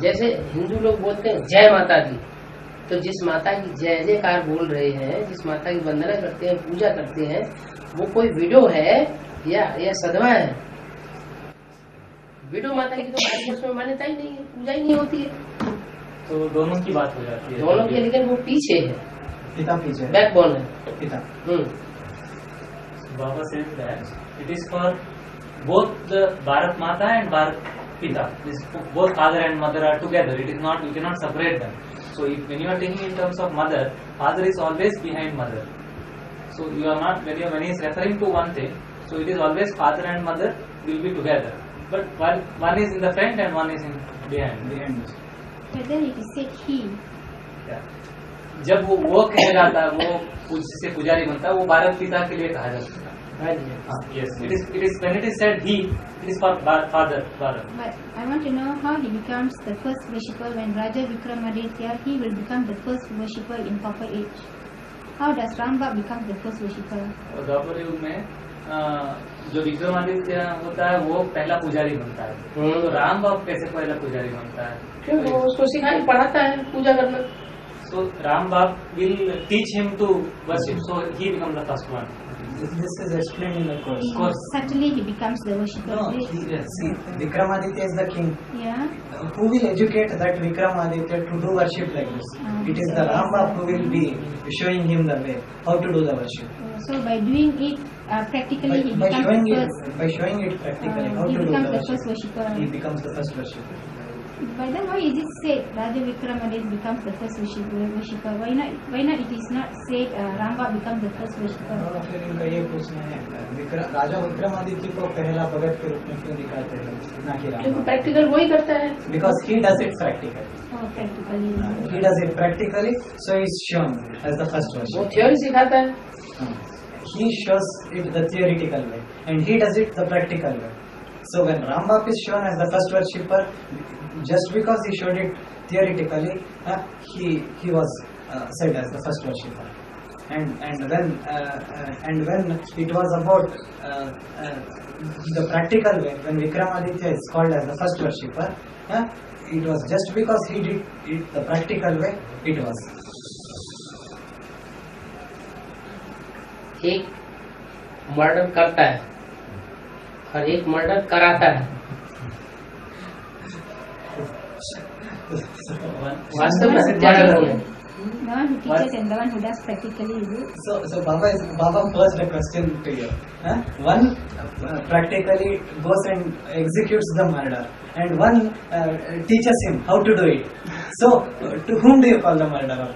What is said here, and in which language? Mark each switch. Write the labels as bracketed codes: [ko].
[hi] जैसे हिंदू लोग बोलते हैं जय माता दी, तो जिस माता की जय जयकार बोल रहे हैं, जिस माता की वंदना करते हैं, पूजा करते हैं, वो कोई विडो है या सदवा है? विडो माता की तो भारतवर्ष में मान्यता ही नहीं है, पूजा ही नहीं होती है। तो दोनों की बात हो जाती है। दोनों की, लेकिन वो पीछे है, पिता पीछे है, बैकबोन है पिता। [en] Baba says that it is for both the Bharat Mata and Bharat Pita. Both father and mother are together. It is not, you cannot separate them. So when you are taking in terms of mother, father is always behind mother. So you are not, when he is referring to one thing, so it is always father and mother will be together. But one is in the front and one is in behind. But then it is said he. [hi] जब वो कहेगा था, वो जिससे पुजारी बनता है, वो भारत पिता के लिए कहा जाता है। [en] Yes, it is when it is said he, it is for father. But I want to know how he becomes the first worshipper when Raja Vikramaditya, he will become the first worshipper in Copper Age. How does Rambab become the first worshipper? [hi] द्वापर युग में जो विक्रमादित्य होता है वो पहला पुजारी बनता है, तो राम बाप कैसे पहला पुजारी बनता है? क्यों? वो उसको सिखाई पढ़ाता है पूजा करना। [en] So Ram Bab will teach him to worship, so he becomes the first one. This is explained in the course. Certainly he becomes the worshipper. No, see, Vikramaditya is the king. Yeah. Who will educate that Vikramaditya to do worship like this? It is the Rambab who will be showing him the way, how to do the worship. So by doing it practically, he becomes the first. By showing it practically, how to do the worship, he becomes the first worshipper. But then why is it said Raja Vikramaditya becomes the first worshipper? Why not it is not said Rambab becomes the first worshipper? [hi] फिर इनका ये प्रश्न है, राजा विक्रमादित्य को पहला भगत के रूप में क्यों दिखाते हैं, ना कि राम? क्योंकि प्रैक्टिकल वही करता है। [en] Because he does it practically. Oh, practically. He does it practically, so he is shown as the first worshipper. [hi] वो थ्योरी सिखाता है। [en] He shows it the theoretical way, and he does it the practical way. So when Rambab is shown as the first worshipper, just because he showed it theoretically, he was said as the first worshipper. And when it was about the practical way, when Vikramaditya is called as the first worshipper, it was just because he did it the practical way. It was. [hi] एक murder करता है और एक murder कराता है। वास्तव में सत्याग्रह है। [en] The one who teaches and the one who does practically is it? So Baba posed a question to you. One practically goes and executes the murder, and one teaches him how to do it. So to whom do you call the murderer?